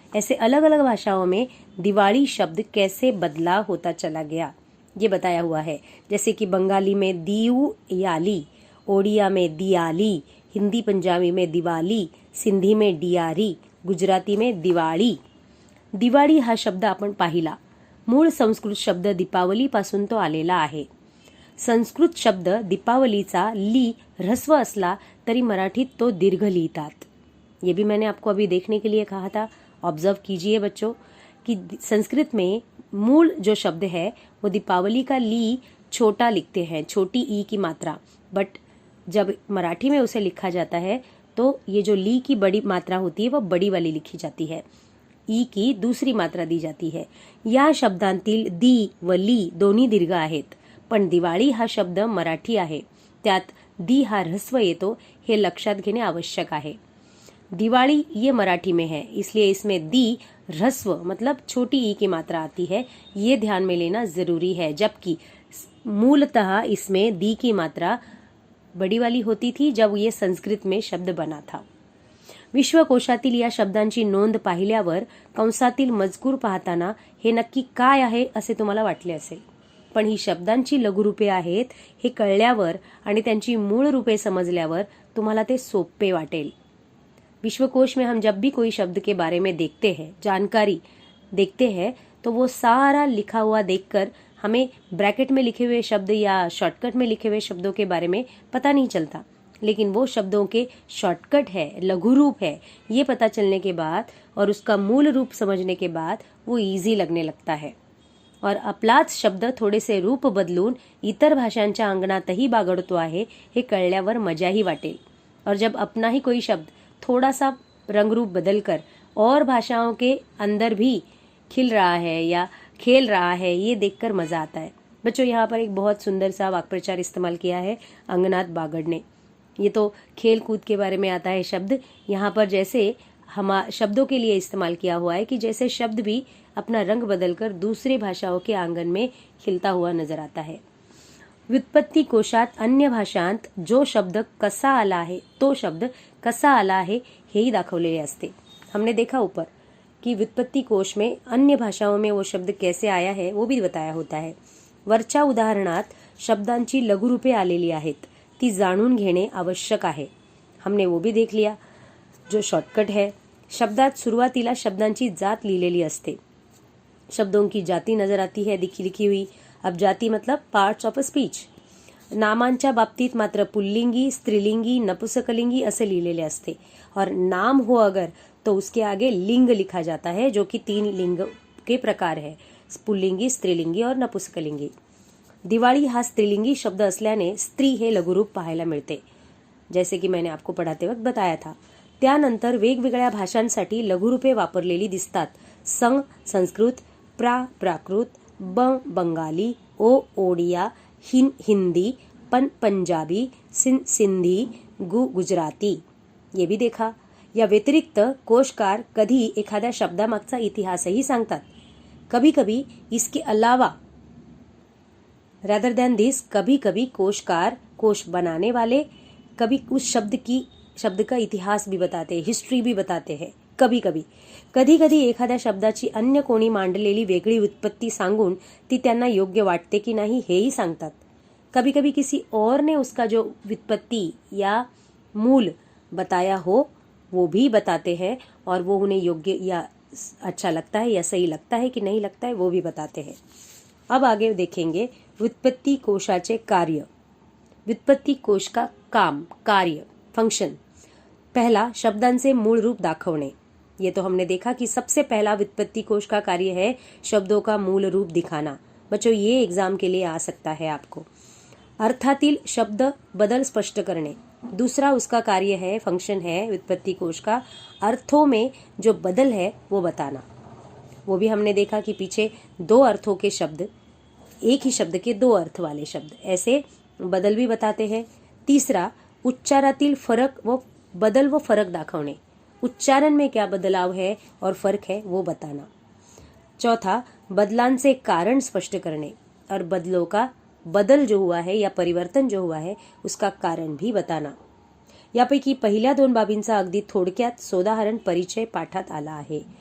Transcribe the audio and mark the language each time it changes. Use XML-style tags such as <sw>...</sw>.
<hi>ऐसे अलग अलग भाषाओं में दिवाली शब्द कैसे बदलाव होता चला गया ये बताया हुआ है। जैसे कि बंगाली में दिवाली, ओडिया में दियाली, हिंदी पंजाबी में दिवाली, सिंधी में डियारी, गुजराती में दिवाळी।</hi> <mr>दिवाळी हा शब्द आपण पाहिला। मूळ संस्कृत शब्द दीपावली पासून तो आलेला आहे। संस्कृत शब्द दीपावलीचा ली ह्रस्व असला तरी मराठीत तो दीर्घ लिहितात।</mr> <hi>ये भी मैंने आपको अभी देखने के लिए कहा था। ऑब्जर्व कीजिए बच्चों कि संस्कृत में मूल जो शब्द है वो दीपावली का ली छोटा लिखते हैं, छोटी ई की मात्रा, बट जब मराठी में उसे लिखा जाता है तो ये जो ली की बड़ी मात्रा होती है वो बड़ी वाली लिखी जाती है, ई की दूसरी मात्रा दी जाती है।</hi> <mr>या शब्दांतील दी व ली दोन्ही दीर्घ आहेत, पण दिवाळी हा शब्द मराठी आहे, त्यात दी हा ह्रस्व येतो, हे लक्षात घेणे आवश्यक है।</mr> <hi>दिवाली ये मराठी में है, इसलिए इसमें दी ह्रस्व मतलब छोटी ई की मात्रा आती है, ये ध्यान में लेना जरूरी है। जबकि मूलतः इसमें दी की मात्रा बड़ी वाली होती थी जब ये संस्कृत में शब्द बना था।</hi> <mr>विश्वकोशातील या शब्दांची नोंद पाहिल्यावर कंसातील मजकूर पाहताना हे नक्की काय आहे असे तुम्हाला वाटले असेल, पण ही शब्दांची लघुरूपे आहेत हे कळल्यावर आणि त्यांची मूळ रूपे समजल्यावर तुम्हाला ते सोपे वाटेल।</mr> <hi>विश्वकोश में हम जब भी कोई शब्द के बारे में देखते हैं, जानकारी देखते हैं, तो वो सारा लिखा हुआ देखकर हमें ब्रैकेट में लिखे हुए शब्द या शॉर्टकट में लिखे हुए शब्दों के बारे में पता नहीं चलता, लेकिन वो शब्दों के शॉर्टकट है, लघु रूप है, ये पता चलने के बाद और उसका मूल रूप समझने के बाद वो इजी लगने लगता है।</hi> <mr>और आपलाच शब्द थोडेसे रूप बदलून इतर भाषांच्या अंगणातही बागडतो आहे हे कळल्यावर मजाही वाटेल।</mr> <hi>और जब अपना ही कोई शब्द थोड़ा सा रंग रूप बदलकर और भाषाओं के अंदर भी खिल रहा है या खेल रहा है, ये देखकर मजा आता है। बच्चों यहाँ पर एक बहुत सुंदर सा वाक्प्रचार इस्तेमाल किया है, अंगनात बागड़ने। ये तो खेल कूद के बारे में आता है शब्द। यहाँ पर जैसे हम शब्दों के लिए इस्तेमाल किया हुआ है कि जैसे शब्द भी अपना रंग बदलकर दूसरे भाषाओं के आंगन में खिलता हुआ नजर आता है.</hi> <mr>व्युत्पत्ती कोशात अन्य भाषांत जो शब्द कसा आला आहे, तो शब्द कसा आला आहे हेही दाखवलेले असते.</mr> <hi>हमने देखा ऊपर कि व्युत्पत्ती कोश में अन्य भाषाओं में वो शब्द कैसे आया है वो भी बताया होता है.</hi> <mr>वरच्या उदाहरणात शब्दांची लघुरूपे आलेली आहेत, ती जाणून घेणे आवश्यक आहे.</mr> <hi>हमने वो भी देख लिया. जो शॉर्टकट है,</hi> <mr>शब्दात सुरुवातीला शब्दांची जात लिहिलेली असते.</mr> <hi>शब्दों की जाती नजर आती है लिखी हुई. अब जाती मतलब पार्ट्स ऑफ अ स्पीच.</hi> <mr>नामांच्या बाबतीत मात्र पुल्लिंगी, स्त्रीलिंगी, नपुंसकलिंगी असे लिहिलेले असते.</mr> <hi>और नाम हो अगर तो उसके आगे लिंग लिखा जाता है, जो कि 3 लिंग के प्रकार है, पुल्लिंगी, स्त्रीलिंगी और नपुंसकलिंगी.</hi> <mr>दिवाळी हा स्त्रीलिंगी शब्द असल्याने स्त्री हे लघुरूप पाहायला मिळते,</mr> <hi>जैसे की मैंने आपको पढ़ाते वक्त बताया था.</hi> <mr>त्यानंतर वेगवेगळ्या भाषांसाठी लघुरूपे वापरलेली दिसतात.</mr> <hi>संग संस्कृत, प्राकृत, बंगाली, ओडिया, हिंदी, पंजाबी, सिंधी, गुजराती. ये भी देखा.</hi> <mr>या व्यतिरिक्त कोशकार कधी एखाद्या शब्दामागचा इतिहासही सांगतात.</mr> <hi>कभी कभी इसके अलावा</hi> <en>rather than this,</en> <hi>कभी कभी कोशकार, कोश बनाने वाले कभी उस शब्द का इतिहास भी बताते हैं, हिस्ट्री भी बताते हैं.</hi> <mr>कभी कधी एखाद्या शब्दाची अन्य कोणी मांडलेली वेगळी उत्पत्ति सांगून ती त्यांना योग्य वाटते की नाही हेही सांगतात.</mr> <hi>कभी कभी किसी और ने उसका जो व्युत्पत्ति या मूल बताया हो वो भी बताते हैं, और वो उन्हें योग्य या अच्छा लगता है या सही लगता है कि नहीं लगता है वो भी बताते हैं. अब आगे देखेंगे</hi> <mr>व्युत्पत्ति कोशाचे कार्य.</mr> <hi>व्युत्पत्ति कोश का काम, कार्य, फंक्शन. पहला,</hi> <mr>शब्दांचे मूल रूप दाखवणे.</mr> <hi>ये तो हमने देखा कि सबसे पहला व्युत्पत्ति कोश का कार्य है शब्दों का मूल रूप दिखाना. बच्चों, ये एग्जाम के लिए आ सकता है आपको.</hi> <mr>अर्थातील शब्द बदल स्पष्ट करणे.</mr> <hi>दूसरा उसका कार्य है, फंक्शन है व्युत्पत्ति कोश का, अर्थों में जो बदल है वो बताना. वो भी हमने देखा कि पीछे 2 अर्थों के शब्द, एक ही शब्द के 2 अर्थ वाले शब्द, ऐसे बदल भी बताते हैं. तीसरा,</hi> <mr>उच्चारातील फरक व बदल व फरक दाखवणे.</mr> <hi>उच्चारण में क्या बदलाव है और फर्क है वो बताना. चौथा,</hi> <mr>बदलांचे कारण स्पष्ट करणे</mr> <hi>और बदलों का बदल जो हुआ है या परिवर्तन जो हुआ है उसका कारण भी बताना.</hi> <mr>यापैकी पहिल्या 2 बाबींचा अगदी थोडक्यात सोदाहरण परिचय पाठात आला आहे.</mr>